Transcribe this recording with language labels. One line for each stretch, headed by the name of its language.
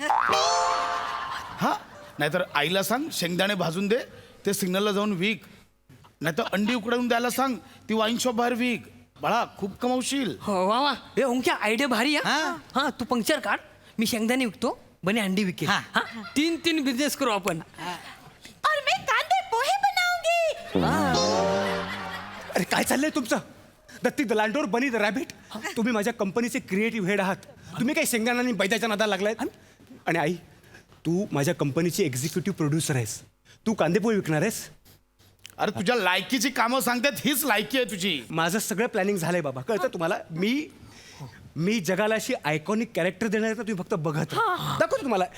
Marathi: हा, नाहीतर आईला सांग शेंगदाणे भाजून दे, ते सिग्नलला जाऊन विक. नाहीतर अंडी उकडवून द्यायला सांग, ती वाईन शॉप बाहेर विक. बाळा खूप कमावशील. हो वा वा. हे ओंक्या आयडिया भारी आहे. हा तू पंक्चर काढ, मी शेंगदाणे विकतो, बने अंडी विकेल. 3 बिझनेस करू आपण.
Hindi: और मैं कांदे पोहे बनाऊंगी.
Marathi: अरे काय चाललंय तुमचं? दत्ती द लँडोर, बनी द रॅबिट. तुम्ही माझ्या कंपनीचे क्रिएटिव्ह हेड आहात. तुम्ही काही शेंगदाणा आणि बैद्याच्या नादाला लागलाय. आणि आई, तू माझ्या कंपनीची एक्झिक्युटिव्ह प्रोड्युसर आहेस. तू कांदेपोळी विकणार आहेस. अरे तुझ्या लायकीची कामं सांगतात, हीच लायकी आहे तुझी. माझं सगळं प्लॅनिंग झालंय बाबा, कळतं तुम्हाला. मी जगाला अशी आयकॉनिक कॅरेक्टर देणार आहे, तुम्ही फक्त बघत राहा. दाखवतो तुम्हाला.